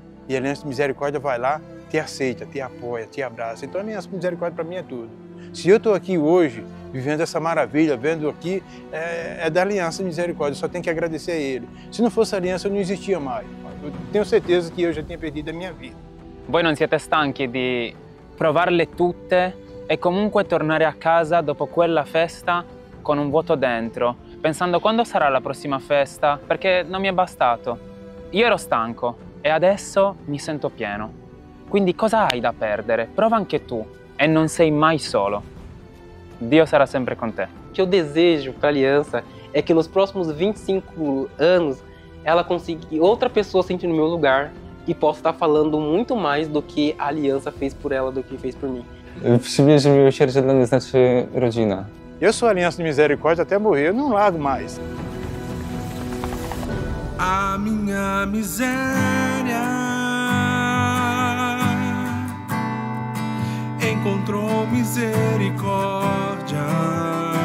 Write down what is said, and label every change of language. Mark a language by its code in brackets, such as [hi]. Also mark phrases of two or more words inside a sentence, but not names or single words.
[pt] E a Aliança de Misericórdia vai lá, te aceita, te apoia, te abraça. Então a Aliança de Misericórdia para mim é tudo. Se eu estou aqui hoje, vivendo essa maravilha, vendo aqui, é da Aliança de Misericórdia, eu só tenho que agradecer a Ele. Se não fosse a Aliança, eu não existia mais. Eu tenho certeza que eu já tinha perdido a minha vida. [it] Voi non siete stanchi di provarle tutte e comunque tornare a casa dopo quella festa con un vuoto dentro, pensando quando sarà la prossima festa, perché non mi è bastato. Io ero stanco e adesso mi sento pieno. Quindi cosa hai da perdere? Prova anche tu e non sei mai solo. Dio sarà sempre con te. [pt] O que eu desejo para a aliança é que nos próximos 25 anos ela consiga outra pessoa sentir no meu lugar e possa estar falando muito mais do que a aliança fez por ela, do que fez por mim. [pl] W przymierzu miłosierdzia dla mnie znaczy rodzina. [pt] Eu sou Aliança de Misericórdia até morrer, eu não largo mais. A minha miséria encontrou misericórdia.